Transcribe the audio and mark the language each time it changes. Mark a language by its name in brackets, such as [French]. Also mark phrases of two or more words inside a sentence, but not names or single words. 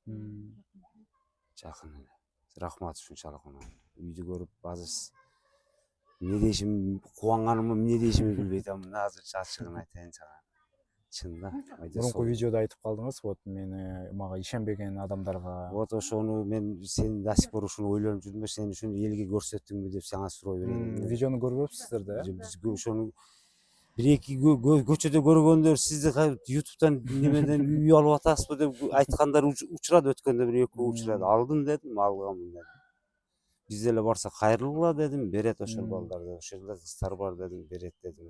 [Kyrgyz] Жакын эле. Рахмат ушунчалык мына. Үйдү көрүп азыр эмне дейишим, кубанганымы, эмне дейишимди билбей атам. Азыр ачыгын айтайын сага. Чын да. Мурунку видеодо айтып калдыңыз, вот мени мага ишенбеген адамдарга. Вот ошону мен сен [Russian] до сих пор [Kyrgyz] ушуну ойлонуп жүрдүм, сен ушуну элге көрсөттүңбү деп сага суроо берем. Видеону көрбөпсүздөр да? Биз ошону бир эки көчөдө көргөндөр сизди ютубтан немеден үй алып атасызбы деп айткандар учурады, өткөндө бир экөө учурады. Алдым дедим, алганмын дедим. Биз деле барсак кайрылгыла дедим, берет ошол балдарды, ошол жерде кыздар бар дедим, берет дедим.